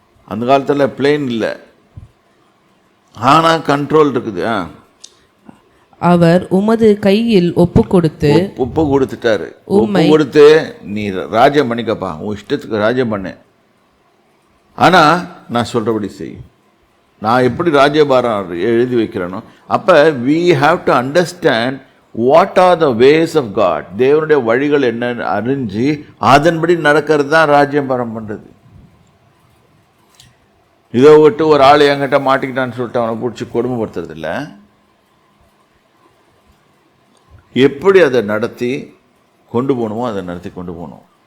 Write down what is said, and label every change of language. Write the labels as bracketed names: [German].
[Tamil] அந்த காலத்தில் பிளேன் இல்லை, ஆனால் கண்ட்ரோல் இருக்குது. அவர் உமது கையில் ஒப்பு கொடுத்துட்டாரு. ஒப்பு கொடுத்து நீ ராஜ்யம் பண்ணிக்கப்பா, உன் இஷ்டத்துக்கு ராஜ்யம் பண்ணு, ஆனா நான் சொல்றபடி செய். நான் எப்படி ராஜ்யபாரம் எழுதி வைக்கிறேனோ. அப்ப [English] we have to understand what are the ways of God. [Tamil] தேவனுடைய வழிகள் என்னன்னு அறிஞ்சு அதன்படி நடக்கிறது தான் ராஜ்யபாரம் பண்றது. இதை விட்டு ஒரு ஆள் என்கிட்ட மாட்டிக்கிட்டான்னு சொல்லிட்டு அவனை பிடிச்சி கொடுமைப்படுத்துறது இல்லை. எப்படி அதை நடத்தி கொண்டு போகணுமோ அதை நடத்தி கொண்டு போகணும்.